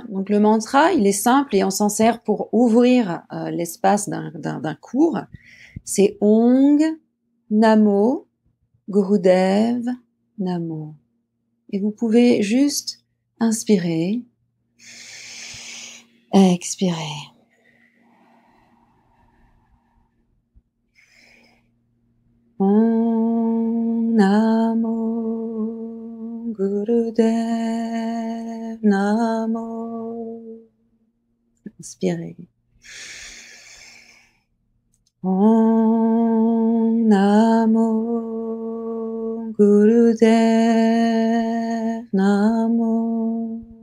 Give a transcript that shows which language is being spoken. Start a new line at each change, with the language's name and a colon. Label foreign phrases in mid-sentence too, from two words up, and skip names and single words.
French: Donc le mantra, il est simple et on s'en sert pour ouvrir l'espace d'un cours.
Sanskrit: C'est Ong Namo Gurudev Namo.
French: Et vous pouvez juste inspirer, expirer.
Sanskrit: Om Namo Gurudev Namo. Inspirez. Om Namo Gurudev Namo.